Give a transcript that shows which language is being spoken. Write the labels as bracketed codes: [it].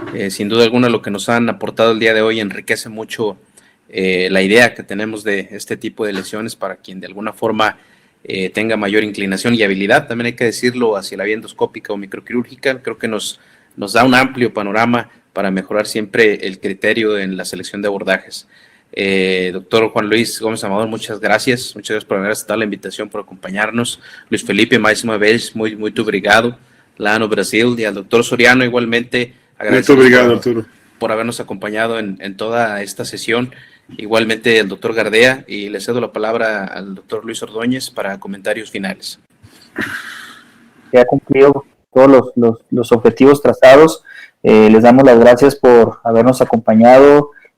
[es] Sin duda alguna lo que nos han aportado el día de hoy enriquece mucho la idea que tenemos de este tipo de lesiones para quien de alguna forma tenga mayor inclinación y habilidad, también hay que decirlo, hacia la vía endoscópica o microquirúrgica. Creo que nos da un amplio panorama para mejorar siempre el criterio en la selección de abordajes. Doctor Juan Luis Gómez Amador, muchas gracias por haber aceptado la invitación, por acompañarnos. [pt] Luis Felipe, mais uma vez, muito obrigado lá no Brasil, [es] y al doctor Soriano igualmente, [pt] Muito obrigado, Arturo, [es] por habernos acompañado en toda esta sesión. Igualmente el doctor Gardea, y le cedo la palabra al doctor Luis Ordóñez para comentarios finales. Que ha cumplido todos los objetivos trazados. Les damos las gracias por habernos acompañado,